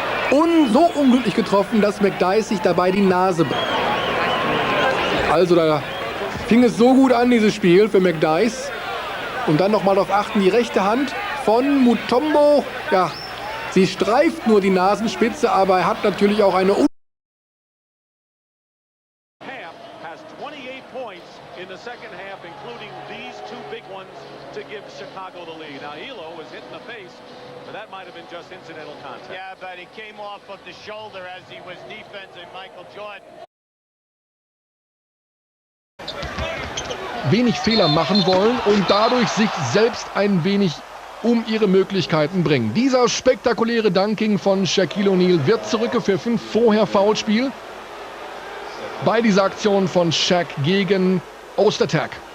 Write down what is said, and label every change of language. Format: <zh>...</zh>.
<de>Und so unglücklich getroffen, dass McDyess sich dabei die Nase bricht. Also da fing es so gut an, dieses Spiel für McDyess. Und dann nochmal darauf achten, die rechte Hand von Mutombo. Ja, sie streift nur die Nasenspitze, aber er hat natürlich auch eine</de> <en>has 28 points in the second half, including these two big ones to give Chicago the lead. Now, Elo was hit in the face, but that might have been just incidental contact. Yeah, but it came off of the shoulder as he was defending Michael Jordan.</en> <de>Wenig Fehler machen wollen und dadurch sich selbst ein wenig um ihre Möglichkeiten bringen. Dieser spektakuläre Dunking von Shaquille O'Neal wird zurückgepfiffen. Vorher Foulspiel bei dieser Aktion von Shaq gegen Ostertag.</de>